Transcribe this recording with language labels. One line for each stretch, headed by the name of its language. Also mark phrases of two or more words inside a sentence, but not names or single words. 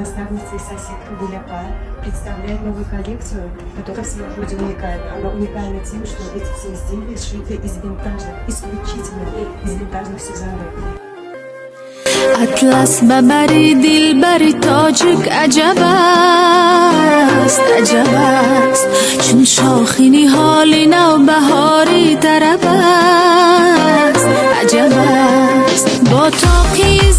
Russian: Агентство «Сосед Гуляка» представляет новую коллекцию, которая в своем роде уникальна. Она уникальна тем, что эти все изделия сшиты из винтажных, исключительно из винтажных сюзанов.
Persian: اطلس ببری دل بری تاجک عجب است چون شاخینی حالی نو بهاری طرب است عجب است با تاقی